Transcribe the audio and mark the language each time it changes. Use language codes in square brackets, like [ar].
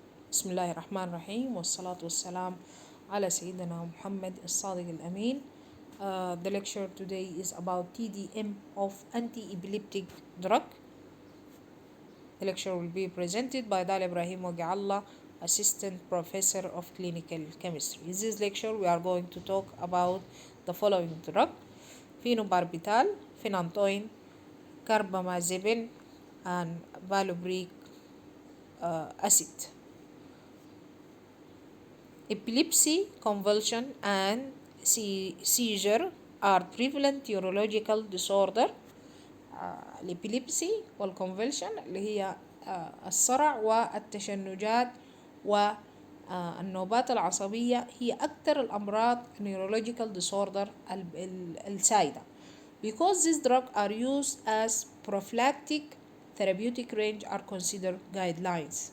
[ar] بسم الله الرحمن الرحيم والصلاة والسلام على سيدنا محمد الصادق الأمين. [en] The lecture today is about TDM of antiepileptic drug. The lecture will be presented by Dal Ibrahim Wagiallah, Assistant Professor of Clinical Chemistry. In this lecture we are going to talk about the following drug: phenobarbital, phenantoin, carbamazepine, and valproic acid. Epilepsy, convulsion, and seizure are prevalent neurological disorder. [ar] الإبيليبسي والconvulsion اللي هي الصرع والتشنجات والنوبات العصبية هي أكثر الأمراض neurological disorder السائدة. [en] Because these drugs are used as prophylactic, therapeutic range are considered guidelines.